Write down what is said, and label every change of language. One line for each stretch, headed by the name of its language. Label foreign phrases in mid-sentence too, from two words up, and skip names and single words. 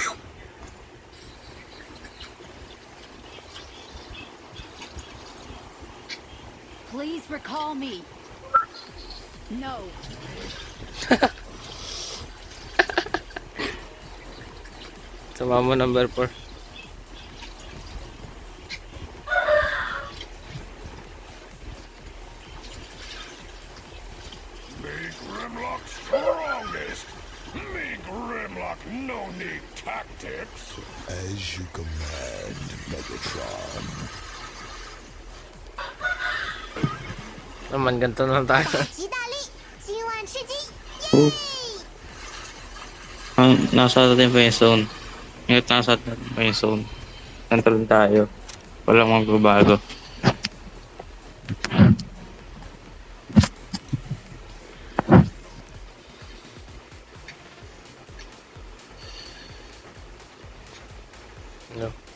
English: Please recall me. No.
Filipino: Sama mo number 4.
English: Me Grimlock strongest. Me Grimlock no need tactics. As you command, Megatron.
Filipino: Naman, ganito na lang tayo.
Chinese: 极大力，今晚吃鸡，
Filipino: Oh. Nasa atin pa yung zone. Ngayon nasa atin pa yung zone. Control tayo. Walang magbabago.
English: No.